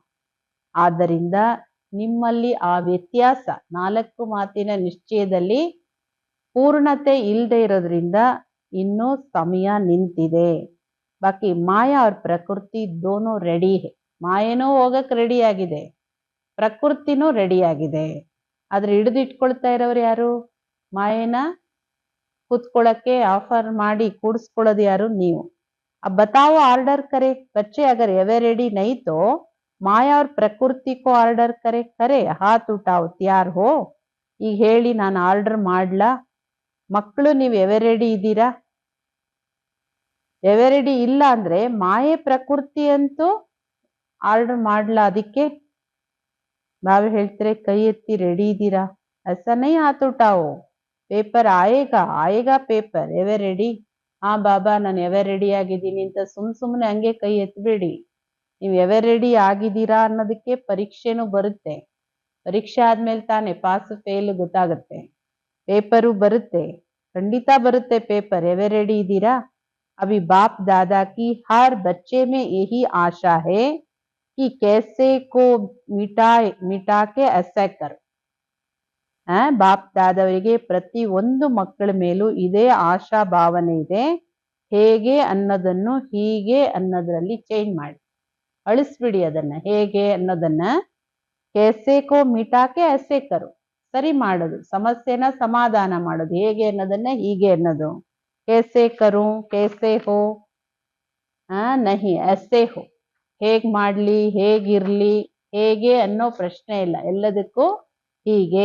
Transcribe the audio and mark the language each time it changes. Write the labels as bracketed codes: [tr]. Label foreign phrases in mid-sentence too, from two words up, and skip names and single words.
[kn] ಆದ್ದರಿಂದ ನಿಮ್ಮಲ್ಲಿ ಆ ವ್ಯತ್ಯಾಸ 4 ಮಾತಿನ ನಿಶ್ಚಯದಲ್ಲಿ ಪೂರ್ಣತೆ ಇಲ್ಲದೆ ಇರೋದ್ರಿಂದ ಇನ್ನೂ ಸಮಯ ನಿಂತಿದೆ. [hi] बाकी माया और प्रकृति दोनों रेडी है. [kn] ಮಾಯೇನೂ ಹೋಗಕ್ ರೆಡಿ ಆಗಿದೆ, ಪ್ರಕೃತಿನೂ ರೆಡಿ ಆಗಿದೆ. ಆದ್ರೆ ಹಿಡಿದಿಟ್ಕೊಳ್ತಾ ಇರೋರು ಯಾರು? ಮಾಯೇನ ಕುತ್ಕೊಳ್ಳಕ್ಕೆ ಆಫರ್ ಮಾಡಿ ಕೂಡಿಸ್ಕೊಳ್ಳೋದು ಯಾರು? ನೀವು. [hi] अब बताओ ऑर्डर करे बच्चे, अगर [en] ever ready [hi] नहीं तो माया और प्रकृति को ऑर्डर करे. करे हाथ उठाओ तैयार हो. [kn] ಈಗ ಹೇಳಿ ನಾನು ಆರ್ಡರ್ ಮಾಡ್ಲಾ? ಮಕ್ಕಳು ನೀವು [en] ever ready [kn] ಇದ್ದೀರಾ? [en] ever ready [kn] ಇಲ್ಲ ಅಂದ್ರೆ ಮಾಯೆ ಪ್ರಕೃತಿ ಅಂತೂ ಆರ್ಡರ್ ಮಾಡ್ಲಾ? ಅದಕ್ಕೆ ಬಾಬಾ ಹೇಳ್ತಾರೆ ಕೈ ಎತ್ತಿ ರೆಡಿ ಇದ್ದೀರಾ? [hi] ऐसा नहीं हाथ उठाओ, पेपर आएगा पेपर. [en] ever ready? [kn] ಹಾ ಬಾಬಾ ನಾನು [en] ever ready [kn] ಆಗಿದ್ದೀನಿ ಅಂತ ಸುಮ್ನೆ ಹಂಗೆ ಕೈ ಎತ್ತಬೇಡಿ. ನೀವು [en] ever ready [kn] ಆಗಿದ್ದೀರಾ ಅನ್ನೋದಕ್ಕೆ ಪರೀಕ್ಷೆನೂ ಬರುತ್ತೆ. ಪರೀಕ್ಷೆ ಆದ್ಮೇಲೆ ತಾನೆ [en] pass fail [kn] ಗೊತ್ತಾಗುತ್ತೆ. ಪೇಪರು ಬರುತ್ತೆ, ಖಂಡಿತ ಬರುತ್ತೆ ಪೇಪರ್. [en] ever ready [kn] ಇದ್ದೀರಾ? [hi] अभी बाप दादा की हर बच्चे में यही आशा है कि कैसे को मिटा के ऐसा कर. [kn] ಬಾಪ್ ದಾದವರಿಗೆ ಪ್ರತಿ ಒಂದು ಮಕ್ಕಳ ಮೇಲೂ ಇದೇ ಆಶಾ ಭಾವನೆ ಇದೆ. ಹೇಗೆ ಅನ್ನೋದನ್ನು ಹೀಗೆ ಅನ್ನೋದ್ರಲ್ಲಿ ಚೇಂಜ್ ಮಾಡಿ, ಅಳಿಸ್ಬಿಡಿ ಅದನ್ನ. ಹೇಗೆ ಅನ್ನೋದನ್ನ [hi] कैसे को मिटा के ऐसे करो, [kn] ಸರಿ ಮಾಡೋದು, ಸಮಸ್ಯೆನ ಸಮಾಧಾನ ಮಾಡೋದು. ಹೇಗೆ ಅನ್ನೋದನ್ನ ಹೀಗೆ ಅನ್ನೋದು. [hi] कैसे करूँ कैसे हो नहीं ऐसे हो. [kn] ಹೇಗ್ ಮಾಡ್ಲಿ, ಹೇಗಿರ್ಲಿ, ಹೇಗೆ ಅನ್ನೋ ಪ್ರಶ್ನೆ ಇಲ್ಲ, ಎಲ್ಲದಕ್ಕೂ ಹೀಗೆ.